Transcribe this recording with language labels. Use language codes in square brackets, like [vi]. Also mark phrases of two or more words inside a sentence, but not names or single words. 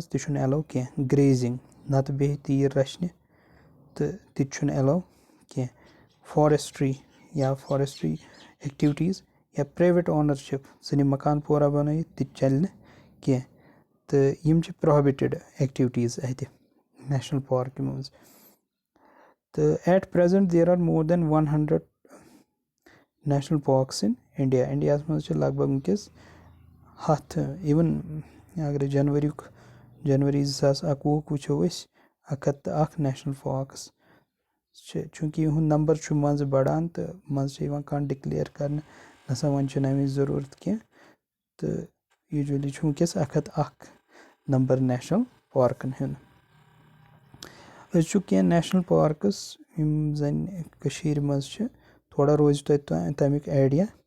[ks] تہِ چھُنہٕ ایلو کینٛہہ گریزِنٛگ نَتہٕ بیٚیہِ تیٖر رَچھنہِ تہٕ تہِ تہِ چھُنہٕ ایلو کینٛہہ فارٮ۪سٹرٛی یا [en] forestry activities [ks] یا [en] private ownership [ks] ژٕ نہِ مکان پورہ بَنٲیِتھ تہِ چَلہِ نہٕ کینٛہہ تہٕ یِم چھِ [en] prohibited activities [ks] اَتہِ [en] national park [ks] منٛز تہٕ [en] at present there are more than 100 national parks in India [ks] اِنڈیاہَس منٛز چھِ لگ بگ وٕنکٮ۪س 100 اِوٕن اگرَے جنؤری 2021 وٕچھو أسۍ 101 [en] national parks [ks] چھِ چوٗنٛکہِ یِہُنٛد نمبر چھُ منٛزٕ بَڑان تہٕ منٛزٕ چھِ یِوان کانٛہہ ڈِکلیَر کَرنہٕ نَسا وۄنۍ چھُنہٕ اَمِچ ضروٗرت کینٛہہ تہٕ یوٗجؤلی چھُ وٕنکٮ۪س 101 نمبر [en] national parks [ks] ہُنٛد أسۍ چھُ کینٛہہ [en] national parks [ks] یِم زَن کٔشیٖرِ منٛز چھِ تھوڑا روزِ توتہِ تَمیُک آیڈیا